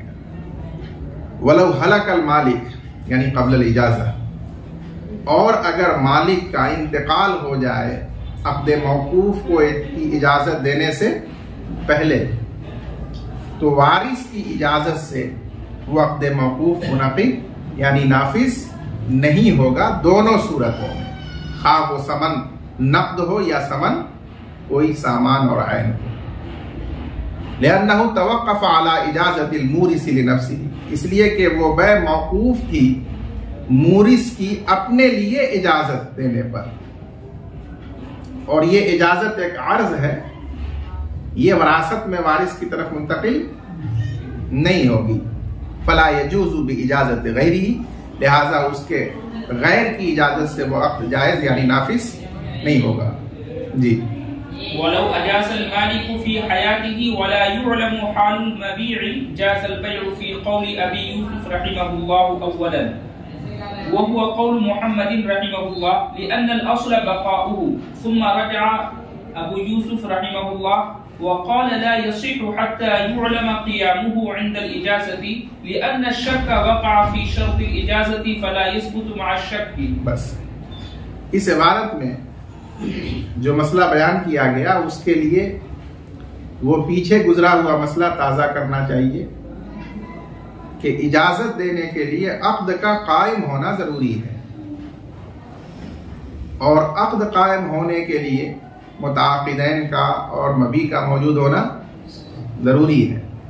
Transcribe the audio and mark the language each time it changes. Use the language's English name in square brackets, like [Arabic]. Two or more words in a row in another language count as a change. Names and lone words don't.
[Arabic] ولو هلك المالك [Hindi] यानी क़ब्ल इजाज़ा, और अगर मालिक का इंतकाल हो जाए अक़्द मौकूफ को की इजाजत देने से पहले, तो वारिस की इजाजत से वो अक़्द मौकूफ मुनक़िद यानी नाफिज नहीं होगा दोनों सूरतों में, खा वो समन नक़द हो या समन कोई सामान और आयन हो। [Arabic] لأنه توقف على إجازة المورث لنفسه, [Hindi] इसलिए कि वो बै मौकूफ थी मूरिस की अपने लिए इजाजत देने पर, और ये इजाजत एक अर्ज है, ये वरासत में वारिस की तरफ मुंतकिल नहीं होगी। [Arabic] فلا يجوز بإجازة غيره, [Hindi] लिहाजा उसके गैर की इजाजत से वो अक़्द जायज यानी नाफिस नहीं होगा। जी। [Arabic] ولو أجاز المالك في حياته ولا يعلم حال المبيع جاز البيع في قول أبي يوسف رحمه الله أولا وهو قول محمد رحمه الله لأن الأصل بقاؤه ثم رجع أبو يوسف رحمه الله وقال لا يصح حتى يعلم قيامه عند الإجازة لأن الشك وقع في شرط الإجازة فلا يثبت مع الشك. बस [Hindi] इस इबारत में जो मसला बयान किया गया उसके लिए वो पीछे गुजरा हुआ मसला ताज़ा करना चाहिए कि इजाजत देने के लिए अक़्द का कायम होना जरूरी है, और अक़्द कायम होने के लिए मुताक़िदैन का और मबी का मौजूद होना जरूरी है।